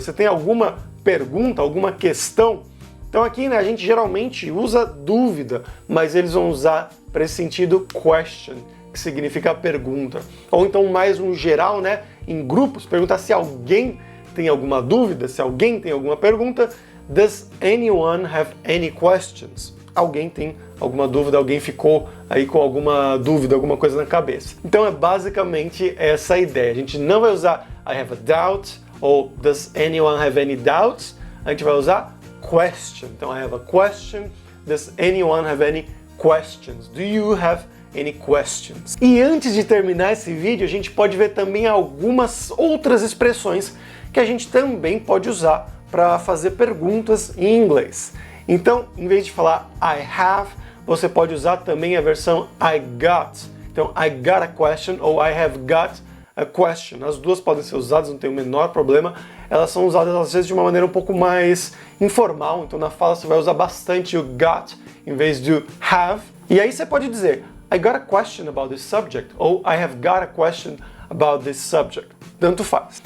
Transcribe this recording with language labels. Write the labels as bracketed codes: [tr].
[pt] Você tem alguma pergunta, alguma questão? Então aqui, né, a gente geralmente usa dúvida, mas eles vão usar para esse sentido question, que significa pergunta. Ou então mais um geral, né, em grupos, perguntar se alguém tem alguma dúvida, se alguém tem alguma pergunta. [en] Does anyone have any questions? [pt] Alguém tem alguma dúvida, alguém ficou aí com alguma dúvida, alguma coisa na cabeça. Então é basicamente essa a ideia. A gente não vai usar [en] I have a doubt [pt] ou [en] does anyone have any doubts? [pt] A gente vai usar question. Então [en] I have a question. Does anyone have any questions? Do you have any questions? [pt] E antes de terminar esse vídeo, a gente pode ver também algumas outras expressões que a gente também pode usar para fazer perguntas em inglês. Então, em vez de falar [en] I have, [pt] você pode usar também a versão [en] I got. [pt] Então, [en] I got a question [pt] ou [en] I have got a question. [pt] As duas podem ser usadas, não tem o menor problema. Elas são usadas às vezes de uma maneira um pouco mais informal. Então, na fala você vai usar bastante o got em vez de have. E aí você pode dizer [en] I got a question about this subject [pt] ou [en] I have got a question about this subject. [pt] Tanto faz.